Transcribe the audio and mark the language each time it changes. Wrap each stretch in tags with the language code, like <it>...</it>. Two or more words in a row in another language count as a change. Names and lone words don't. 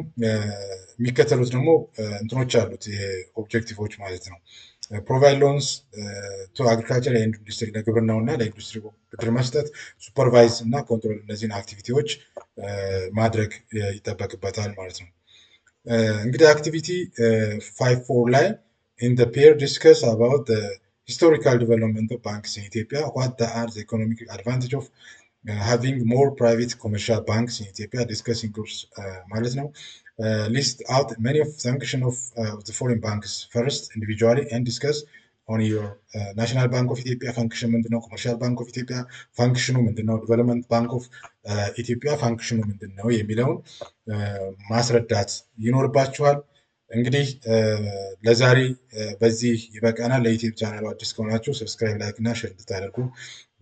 <am>የሚከተሉት ደግሞ እንትኖች አሉት ኦብጀክቲቮች ማለት ነው።</am> <en>provide loans to agriculture and industry</en> <am>ለግብርናው እና ለኢንዱስትሪ ብድር መስጠት፣ ሱፐርቫይዝ እና ኮንትሮል እነዚህን አክቲቪቲዎች ማድረግ ይጠበቅበታል ማለት ነው። እንግዲህ አክቲቪቲ 5.4 ላይ</am> <en>in the pair discuss about the historical development of banks in Ethiopia, what are the economic advantage of having more private commercial banks in Ethiopia, discussing groups</en> <am>ማለት ነው።</am> <en>list out many of function of the foreign banks first individually and discuss on your ናሽናል ባንክ ኦፍ ኢትዮጵያ</en> <am>ፋንክሽን ምንድነው? ኮመርሻል ባንክ ኦፍ ኢትዮጵያ ፋንክሽኑ ምንድነው? ዲቨሎፕመንት ባንክ ኦፍ ኢትዮጵያ ፋንክሽኑ ምንድነው የሚለውን ማስረዳት ይኖርባችኋል። እንግዲህ ለዛሬ በዚህ ይበቃናል። ለዩቲዩብ ቻናሉ አዲስ ከሆናችሁ ሰብስክራይብ፣ ላይክ እና ሼር እንድታደርጉ</am>